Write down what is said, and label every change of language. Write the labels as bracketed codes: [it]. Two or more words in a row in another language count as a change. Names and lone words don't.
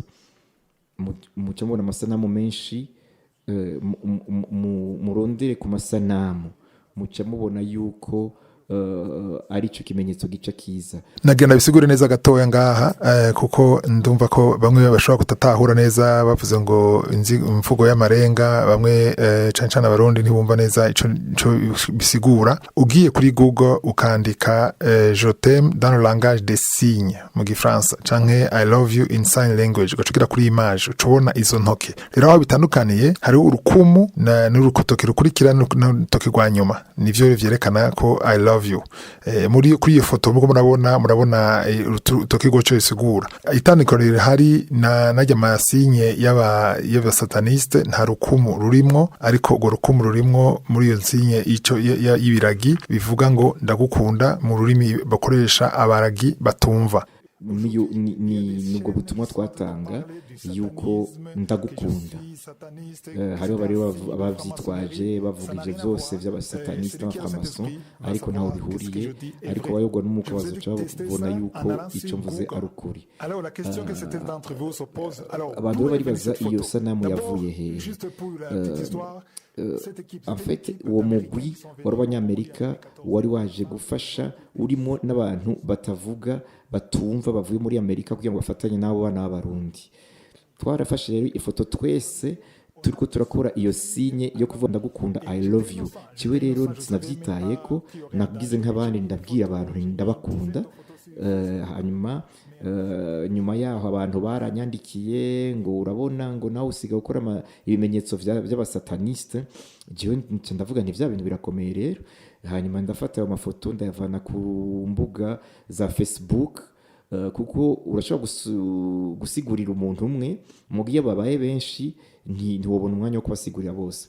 [rn] Muca mubona amasanamu menshi, murondere ku masanamu muca mubona yuko ari cyo kimenyetso gica kiza. Nagenda bisigure neza gatoya ngaha, kuko ndumva ko bamwe bashobora kutatahura neza bavuze ngo imvugo y'amarenga, bamwe cancana abarundi ntibumva neza ico bisigura. Ugiye kuri Google ukandika [fr] je t'aime dans le langage des signes [rn] mu gifaransa, canke [en] I love you in sign language, [rn] ugacugira kuri image ucubona izo ntoke. Rero aho bitandukaniye hari urukumu n'urukotoki rukurikira n'urutoki rwa nyuma, nivyo vyerekana ko [en] I love you. [rn] Kuri iyo foto muko murabona urutoki rwoco risigura. Itandukaniro hari najya amasinye y'abasataniste, nta rukumu rurimwo, ariko urwo rukumu rurimwo muri iyo nsinye y'ibiragi bivuga ngo ndagukunda mu rurimi bakoresha abaragi batumva. Nubwo butumwa twatanga yuko ndagukunda. Hariho bari abavyitwaje bavuga ivyo vyose vy'abasataniste n'abaframason, ariko ntaho bihuriye. Ariko bayogwa n'umuko bazoca babona yuko ico mvuze ari ukuri. Abantu bari baza iyo sanamu yavuye hehe? [fr] En fait [rn] uwo mugwi w'abanyamerika wari waje gufasha, urimo n'abantu batavuga batumva bavuye muri Amerika kugira ngo bafatanye n'abo bana b'abarundi. Twarafashe rero ifoto twese turiko turakora iyo sinye yo kuvuga ndagukunda, [en] I love you. [rn] Ciwe rero sinavyitayeko, nagize nk'abandi ndabwira abantu ndabakunda. Hanyuma nyuma yaho abantu baranyandikiye ngo urabona ngo nawe usiga gukora ibimenyetso by'abasataniste. Jewe ndavuga nti vya bintu birakomeye rero. Hanyuma ndafata ayo mafoto ndayavana ku mbuga za Facebook, kuko urashobora gusigurira umuntu umwe, mugiye babaye benshi ntiwobona umwanya wo kubasigurira bose.